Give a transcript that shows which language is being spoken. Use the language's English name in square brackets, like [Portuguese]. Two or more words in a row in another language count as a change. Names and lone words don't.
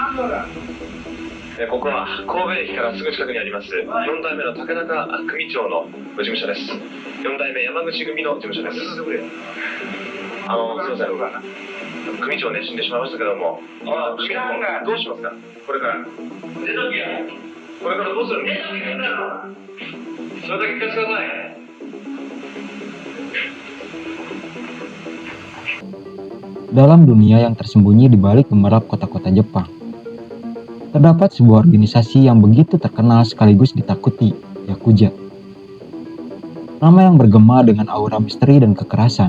[Japanese] ここは神戸駅からすぐ近くにあります4代目の竹中組長の事務所です。4代目山口組の事務所です。すいません、組長ね死んでしまいましたけども、組長どうしますか？これから出とけよ。これからどうするの？出とけよ。それだけ聞かせてください。 [Indonesian] Dalam dunia yang tersembunyi di balik gemerlap kota-kota Jepang, terdapat sebuah organisasi yang begitu terkenal sekaligus ditakuti, Yakuza. Nama yang bergema dengan aura misteri dan kekerasan.